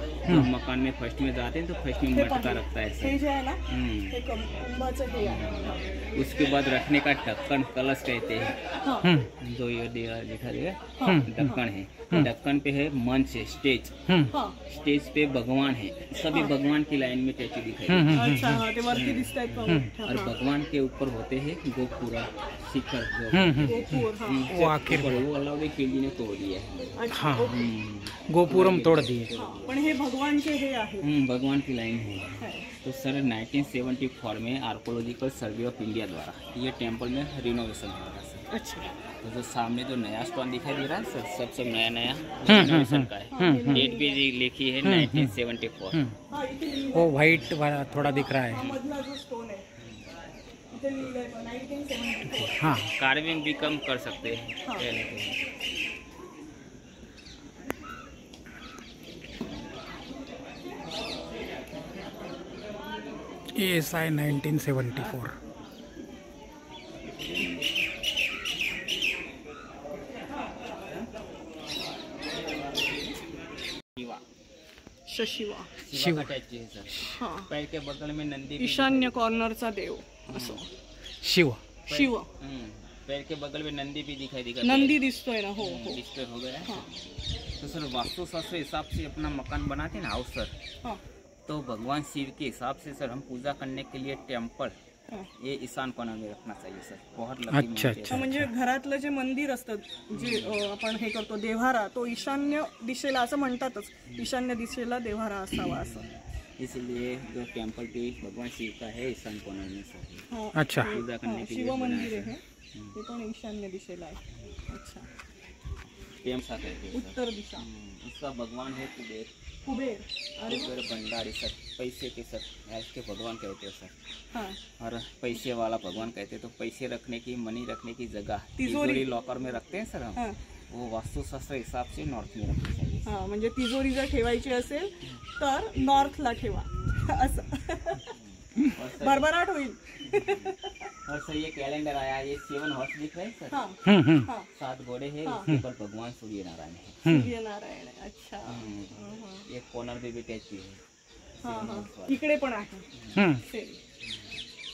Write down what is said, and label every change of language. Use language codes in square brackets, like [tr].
[hi] तो मकान में फर्स्ट में जाते हैं तो फर्स्ट में मटका रखता है हे [mr] जे आहे ना हे कुंभाचं हे आहे। [hi] उसके बाद रखने का ढक्कन, कलश कहते हैं, हां जो ये दिखा देगा ढक्कन है। ढक्कन पे है मंच है, स्टेज। हां स्टेज पे भगवान है, सभी भगवान की लाइन में स्टैचू दिखाई देते हैं। [mr] अच्छा हां ते वरती दिसतायत बघा। [hi] और भगवान के ऊपर होते हैं गोपुरा शिखर जो गोपुर हां वो आखिर वो अलाउद्दीन खिलजी ने तोड़ दिया है। अच्छा गोपुरम तोड़ दिए। [mr] पण हे भगवानचे हे आहे। [hi] भगवान की लाइन है। तो सर 1974 में आर्कोलॉजिकल सर्वे ऑफ इंडिया द्वारा ये टेम्पल में रिनोवेशन हुआ था सर। अच्छा तो जो सामने जो नया स्टोन दिखाई दे रहा है सर, सब नया नया रिनोवेशन का है। डेट भी लिखी है 1974। [mr] हां इथे लिहिलंय। [hi] वो व्हाइट वाला थोड़ा दिख रहा है। [mr] मधला जो स्टोन आहे इथे लिहिलंय 1974। हाँ [hi] कार्विंग भी कम कर सकते हैं पहले तो। [en] ASI 1974। शशिवा [hi] शिव का टैचू है सर। हां पैर के बगल में नंदी भी [mr] ईशान्य कॉर्नरचा देव असं शिव। शिव [hi] पैर के बगल में नंदी भी दिखाई देगा। [mr] नंदी दिसतोय ना हो हो [hi] डिस्टर्ब हो गया है। हां तो सर वास्तुशास्त्र हिसाब से अपना मकान बनाते हैं ना हाउस सर, हां तो भगवान शिव के हिसाब से सर हम पूजा करने के लिए टेम्पल हां ये ईशान कोना में रखना चाहिए सर। बहुत अच्छा, लकी मानते हैं [mr] अच्छा म्हणजे घरातलं जे मंदिर असतं जे आपण हे करतो देव्हारा तो ईशान्य दिशेला असं म्हणतातच, ईशान्य दिशेला देव्हारा असावा असं। [hi] इसलिए जो टेम्पल भी भगवान शिव का है ईशान कोना में सर। हां अच्छा। पूजा करने के लिए शिव बनाया मंदिर सर। [mr] आहे ते पण ईशान्य दिशेला आहे। अच्छा [hi] टेम्पल कहते हैं सर। उत्तर दिशा उसका भगवान है कुबेर। कुबेर अरे कुबेर भंडारी सर, पैसे के सर इसके भगवान कहते हैं सर। हां और पैसे वाला भगवान कहते हैं। तो पैसे रखने की, मनी रखने की जगह तिजोरी। तिजोरी लॉकर में रखते हैं सर हम, हां वो वास्तुशास्त्र हिसाब से नॉर्थ में रखनी चाहिए। [mr] हां म्हणजे तिजोरी जर ठेवायची असेल तर नॉर्थला ठेवा असं [hi] और सर, [mr] भरभराट होईल। [hi] और सर ये कैलेंडर आया, ये 7 हॉर्स दिख रहे हैं सर। हां हां 7 घोड़े हैं, हाँ। उसके ऊपर भगवान सूर्य नारायण है। [mr] सूर्यनारायण आहे। अच्छा [hi] एक कॉर्नर पे भी टैचू है। हां 7 हां horse वाला। [mr] इकडे पण आहे हम्म। [hi] सेम।